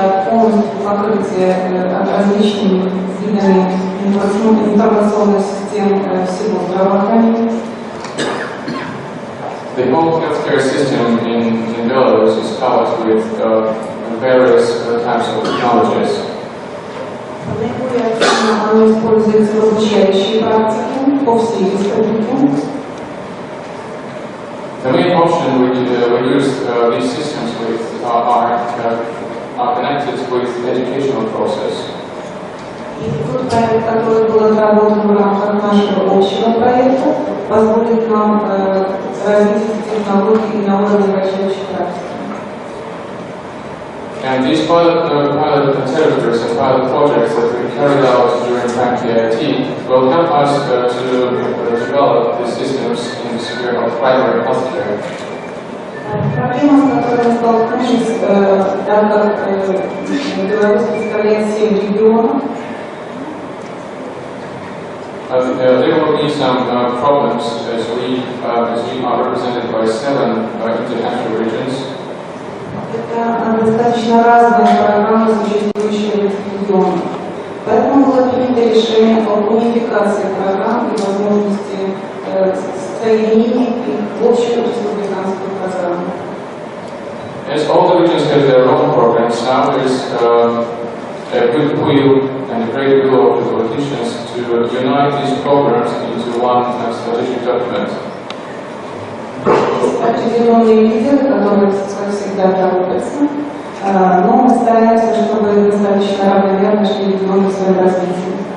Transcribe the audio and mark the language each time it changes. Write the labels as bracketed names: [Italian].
[Russian] Полностью покрытие различными видами информационных систем всего здравоохранения. [English] The whole healthcare system in Belarus is covered with various types of technologies. [Russian] Наиболее активно оно используется в обучающей практике по всей республике. [English] The main option we use these systems with are connected with the educational process. [Russian] И тот проект, который был отработан в рамках нашего общего проекта, позволит нам развить технологии на уровне обучающей практики. [English] And these pilot territories and pilot projects that we carried out during IT will help us to develop the systems in the sphere of primary healthcare. [Russian] Проблема, с которой мы столкнулись, так как Беларусь представляет 7 регионов, [English] there will be some problems as we are represented by 7 international regions. [Russian] это достаточно разная программа, существующая в этих регионах. Поэтому было принято решение о унификации программ и возможности соединения их в общую республиканскую программу. [English] As all the regions have their own programs, now there is a good will and a great will of the politicians to unite these programs into one strategic document. [Russian] Определенные лидеры, которые всегда торопятся, но мы стараемся, чтобы достаточно равномерно шли регионы в своем развитии.